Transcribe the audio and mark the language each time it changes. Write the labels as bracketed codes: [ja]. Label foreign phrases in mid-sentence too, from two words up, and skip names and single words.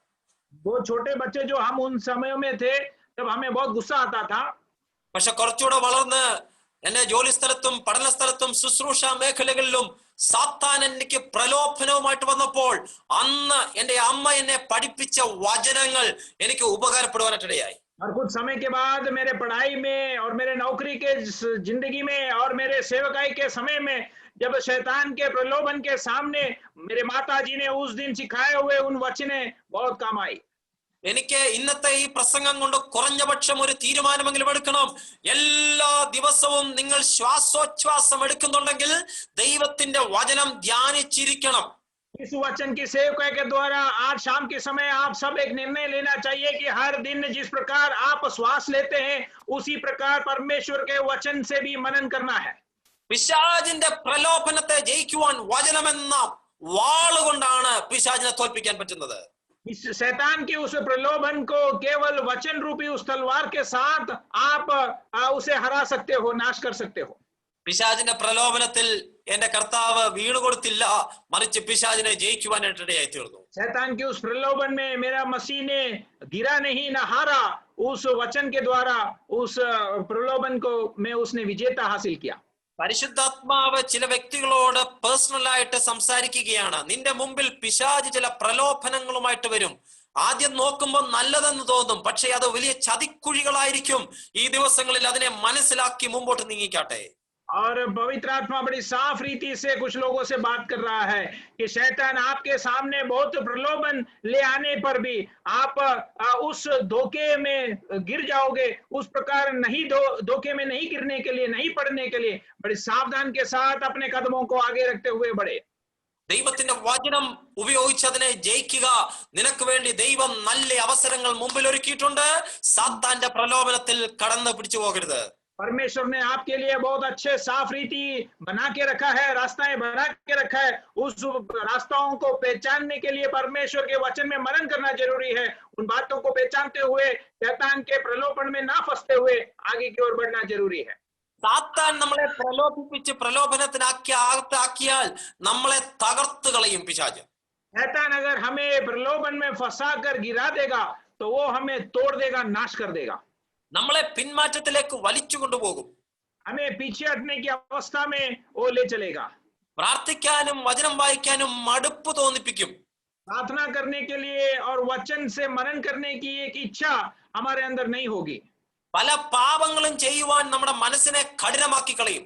[hi] वो छोटे बच्चे जो हम उन समयों में थे तब हमें बहुत गुस्सा आता था. [ml] പക്ഷെ കുറച്ചുകൂടെ വളർന്ന് എന്നെ ജോലി സ്ഥലത്തും പഠന സ്ഥലത്തും ശുശ്രൂഷ മേഖലകളിലും സാത്താൻ എനിക്ക് പ്രലോഭനവുമായിട്ട് വന്നപ്പോൾ അന്ന് എന്റെ അമ്മ എന്നെ പഠിപ്പിച്ച വചനങ്ങൾ എനിക്ക് ഉപകാരപ്പെടുവാനായിട്ടിടയായി. [hi] और कुछ समय के बाद मेरे पढ़ाई में और मेरे नौकरी के जिंदगी में और मेरे सेवकाई के समय में जब शैतान के प्रलोभन के सामने मेरे माताजी ने उस दिन सिखाए हुए उन वचने बहुत काम आई. [ml] എനിക്ക് ഇന്നത്തെ ഈ പ്രസംഗം കൊണ്ട് കുറഞ്ഞപക്ഷം ഒരു തീരുമാനമെങ്കിലും എടുക്കണം. എല്ലാ ദിവസവും നിങ്ങൾ ശ്വാസോച്ഛ്വാസം എടുക്കുന്നുണ്ടെങ്കിൽ ദൈവത്തിന്റെ വചനം ധ്യാനിച്ചിരിക്കണം. [hi] इस वचन की सेवकाई के द्वारा आज शाम के समय आप सब एक निर्णय लेना चाहिए कि हर दिन जिस प्रकार आप श्वास लेते हैं उसी प्रकार परमेश्वर के वचन से भी मनन करना है. [ml] പിശാചിന്റെ പ്രലോഭനത്തെ ജയിക്കുവാൻ വചനമെന്ന വാളുകൊണ്ടാണ് പിശാചിനെ തോൽപ്പിക്കാൻ പറ്റുന്നത്. [hi] इस शैतान के उस प्रलोभन को केवल वचन रूपी उस तलवार के साथ आप उसे हरा सकते हो, नाश कर सकते हो. [ml] പിശാചിന്റെ പ്രലോഭനത്തിൽ എന്റെ കർത്താവ് വീണുകൊടുത്തില്ല, മറിച്ച് പിശാചിനെ ജയിക്കുവാനായിട്ടിടയായി തീർന്നു. [hi] शैतान के उस प्रलोभन में मेरा मसीह ने गिरा नहीं, न हारा. उस वचन के द्वारा उस प्रलोभन को में उसने विजेता हासिल किया. [ml] പരിശുദ്ധാത്മാവ് ചില വ്യക്തികളോട് പേഴ്സണലായിട്ട് സംസാരിക്കുകയാണ്. നിന്റെ മുമ്പിൽ പിശാച് ചില പ്രലോഭനങ്ങളുമായിട്ട് വരും. ആദ്യം നോക്കുമ്പോൾ നല്ലതെന്ന് തോന്നും, പക്ഷെ അത് വലിയ ചതിക്കുഴികളായിരിക്കും. ഈ ദിവസങ്ങളിൽ അതിനെ മനസ്സിലാക്കി മുമ്പോട്ട് നീങ്ങിക്കാട്ടെ. [hi] और पवित्र आत्मा बड़ी साफ रीति से कुछ लोगों से बात कर रहा है कि शैतान आपके सामने बहुत प्रलोभन ले आने पर भी आप उस धोखे में गिर जाओगे. उस प्रकार नहीं धोखे में नहीं गिरने के लिए, नहीं पड़ने के लिए बड़ी सावधान के साथ अपने कदमों को आगे रखते हुए बढ़े. [ml] ദൈവത്തിന്റെ വചനം ഉപയോഗിച്ച് അതിനെ ജയിക്കുക. നിനക്ക് വേണ്ടി ദൈവം നല്ല അവസരങ്ങൾ മുമ്പിൽ ഒരുക്കിയിട്ടുണ്ട്. സാത്താന്റെ പ്രലോഭനത്തിൽ കടന്നു പിടിച്ചു പോകരുത്. [hi] परमेश्वर ने आपके लिए बहुत अच्छे साफ रीति बना के रखा है, रास्ताएं बना के रखा है। उस रास्ताओं को पहचानने के लिए परमेश्वर के वचन में मनन करना जरूरी है। उन बातों को पहचानते हुए शैतान के प्रलोभन में ना फंसते हुए आगे की ओर बढ़ना जरूरी है। [ml] സാത്താൻ നമ്മളെ പ്രലോഭിപ്പിച്ച് പ്രലോഭനത്തിനാക്കിയാൽ നമ്മളെ തകർത്ത് കളയും പിശാച്. [hi] शैतान अगर हमें प्रलोभन में फंसा कर गिरा देगा तो वो हमें तोड़ देगा, नाश कर देगा। [ml] നമ്മളെ പിന്മാറ്റത്തിലേക്ക് വലിച്ചു കൊണ്ടുപോകും. [hi] हमें पीछे हटने की अवस्था में वो ले चलेगा। [ml] പ്രാർത്ഥിക്കാനും വചനം വായിക്കാനും മടുപ്പ് തോന്നിപ്പിക്കും. [hi] प्रार्थना करने के लिए और वचन से मनन करने की एक इच्छा हमारे अंदर नहीं होगी। [ml] പല പാപങ്ങളും ചെയ്യുവാൻ നമ്മുടെ മനസ്സിനെ കഠിനമാക്കി കളയും.